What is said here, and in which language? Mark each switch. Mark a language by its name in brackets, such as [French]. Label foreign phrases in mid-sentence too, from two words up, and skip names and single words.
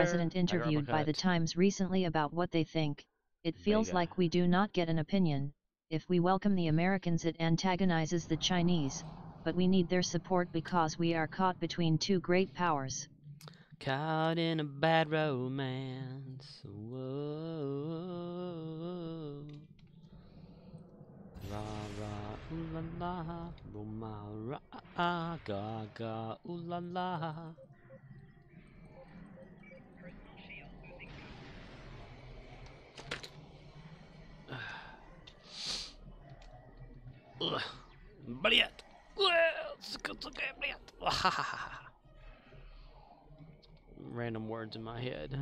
[English] resident interviewed by the Times recently about what they think, it feels like we do not get an opinion. If we welcome the Americans it antagonizes the Chinese, but we need their support because we are caught between two great powers. Caught in a bad romance. Whoa. La la ooh la la, roma ra ga ga ooh la la. [Russian] Блядь. [English] Random words in my head.